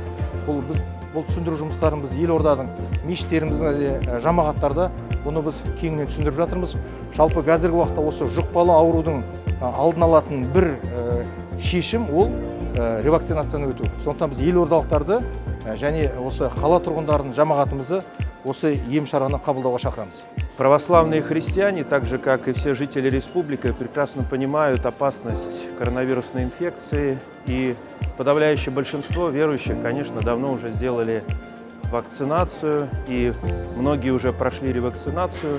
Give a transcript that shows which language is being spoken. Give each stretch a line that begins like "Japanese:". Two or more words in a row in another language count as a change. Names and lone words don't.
Kazakh: Бұл түсіндіру жұмыстарын біз елорданың мешіттерімізде, жамағаттарда бұны біз кеңінен түсіндіріп жатырмыз. Жалпы қазіргі уақытта осы жұқпалы аурудың алдын алатын бір шешім ол ревакцинацияны өту. Сондықтан біз елордалықтарды және осы қала тұрғындарын, жамағатымызды осы ем шараны қабылдауға шақырамыз.
Russian: Православные христиане, так же как и все жители республики, прекрасно понимают опасность коронавирусной инфекции, и подавляющее большинство верующих, конечно, давно уже сделали вакцинацию, и многие уже прошли ревакцинацию.